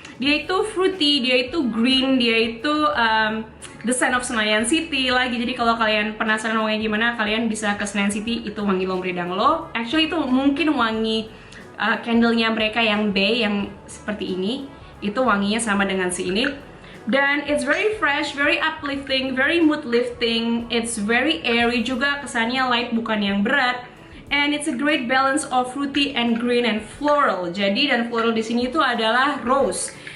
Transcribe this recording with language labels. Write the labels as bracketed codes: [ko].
[id] Dia itu fruity, dia itu green, dia itu [en] the scent of [id] Senayan City lagi. Jadi kalau kalian penasaran wanginya gimana, kalian bisa ke Senayan City, itu wangi L'Ombre d'Anglo. Actually itu mungkin wangi candle-nya mereka yang bay, yang seperti ini. Itu wanginya sama dengan si ini. [en] Dan it's very fresh, very uplifting, very mood lifting. It's very airy [id] juga, kesannya light bukan yang berat. [en] And it's a great balance of fruity and green and floral. [id] Jadi dan floral di sini itu adalah rose.